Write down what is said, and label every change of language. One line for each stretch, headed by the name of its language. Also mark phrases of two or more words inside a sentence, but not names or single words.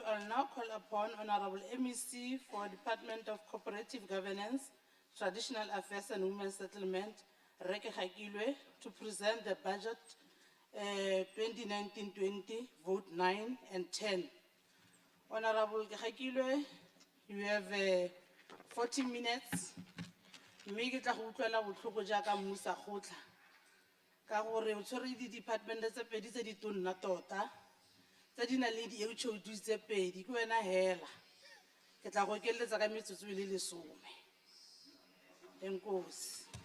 English: I'll now call upon Honorable MEC for Department of Cooperative Governance, Traditional Affairs and Women Settlement, Reke Hakilwe, to present the budget 2019-20, vote 9 and 10. Honorable Hakilwe, you have 40 minutes.
Tswana: Mme ke tla go utlwela botlhoko jaaka mmusa gotla. Ka gore o tshwere di-department tse pedi tse di tonna tota. Tse di na le di-HOD tse pedi ke wena hela. Ke tla go ekeletsa ka metsotso e le 10. Enkosi.